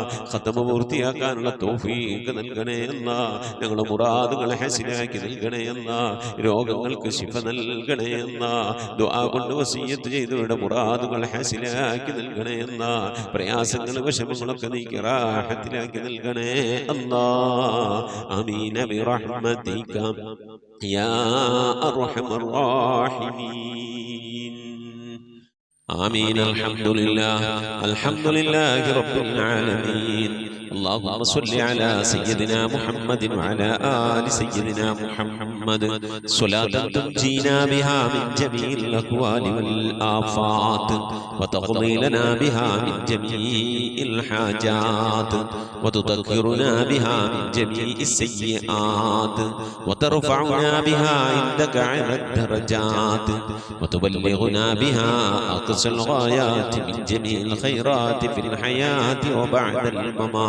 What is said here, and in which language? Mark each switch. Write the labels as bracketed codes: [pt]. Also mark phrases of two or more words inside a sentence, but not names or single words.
[ml] ഖതമ പൂർത്തിയാക്കാനുള്ള തൗഫീഖ് നൽകണേ അല്ലാഹ് ഞങ്ങളുടെ മുറാദുകളെ ഹസിലാക്കി നൽകണേ അല്ലാഹ് രോഗങ്ങൾക്ക് ശിഫ നൽകണേ അല്ലാഹ് ദുആ കൊണ്ട് വസിയ്യത്ത് ചെയ്തവരുടെ മുറാദുകൾ ഹസിലാക്കി നൽകണേ അല്ലാഹ് പ്രയാസങ്ങൾ വിഷമങ്ങളൊക്കെ നീക്കി റാഹത്തിലാക്കി നൽകണേ അല്ലാഹ് [ar] آمين برحمتك يا أرحم الراحمين آمين الحمد لله رب العالمين اللهم صل على سيدنا محمد وعلى آل سيدنا محمد صلاة تنجينا بها من جميع الأهوال والآفات وتقضي لنا بها من جميع الحاجات وتطهرنا بها من جميع السيئات وترفعنا بها عندك على الدرجات وتبلغنا بها أقصى الغايات من جميع الخيرات في الحياة وبعد الممات.